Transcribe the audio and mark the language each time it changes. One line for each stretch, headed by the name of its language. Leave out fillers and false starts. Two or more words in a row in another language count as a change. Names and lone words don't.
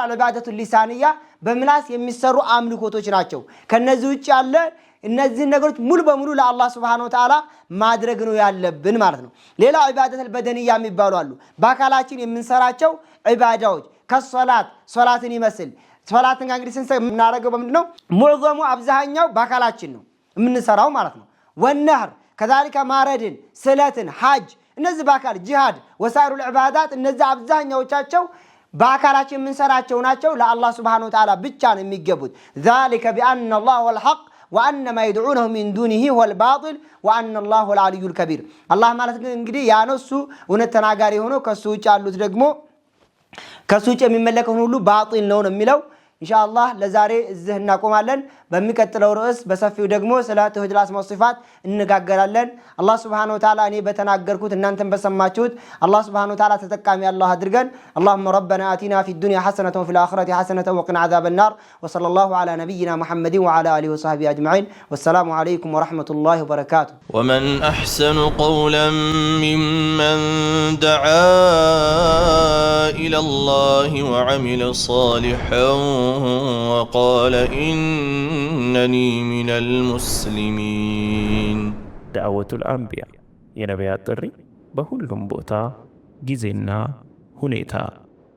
Arabic: العبادات اللسانية
Amharic: በምላስ የሚሰሩ አምልኮቶች ናቸው። ከነዚህ ውጭ ያለ እነዚህ ነገሮች ሙሉ በሙሉ ለአላህ
Arabic: سبحانه وتعالى
Amharic: ማድረግ ነው ያለብን ማለት ነው። ሌላ
Arabic: عبادات بدنية
Amharic: የሚባሉ አሉ። በአካላችን የምንሰራቸው ኢባዳዎች ሶላትን ይመስል ሶላትን እንግዲህ ስንሰራው በምንድነው? ሙዕዘሙ አብዛኛው በአካላችን ነው የምንሰራው ማለት ነው።
Arabic: والنحر كذلك
Amharic: ማረድን፣ ስለትን፣ ሐጅ እነዚህ በአካል ጂሃድ
Arabic: وسائر العبادات
Amharic: እነዚህ አብዛኛዎቻቸው በአካላችን የምንሰራቸው ናቸው። ለአላህ
Arabic: سبحانه وتعالى
Amharic: ብቻ ነው የሚገቡት።
Arabic: ذلك بأن الله هو الحق وأن ما يدعونه من دونه هو الباطل وأن الله هو العلي الكبير።
Amharic: አላህ ማለት እንግዲህ ያ ነው እሱ እውነት ተናጋሪ ሆኖ ከሱ ውጭ ያሉት ደግሞ ከሱ ውጭ የሚመለከው ሁሉ ባጢል ነው የሚለው። ኢንሻአላህ ለዛሬ እዚህ እናቆማለን። በሚቀጥለው ርዕስ በሰፊው ደግሞ ስለ
Arabic: توحيد الأسماء والصفات
Amharic: እንነጋገራለን። አላህ
Arabic: سبحانه وتعالى
Amharic: እኔ በተናገርኩት እናንተም በሰማችሁት አላህ
Arabic: سبحانه وتعالى
Amharic: ተጠቃሚ አላህ አድርገን።
Arabic: اللهم ربنا آتنا في الدنيا حسنة وفي الآخرة حسنة وقنا عذاب النار وصلى الله على نبينا محمد وعلى آله وصحبه أجمعين والسلام عليكم ورحمة الله وبركاته. ومن أحسن قولا ممن دعا إلى الله وعمل صالحا وقال إنني من المسلمين. دعوة الأنبياء
Amharic: የነቢያት ጥሪ በሁሉም ቦታ ጊዜና ሁኔታ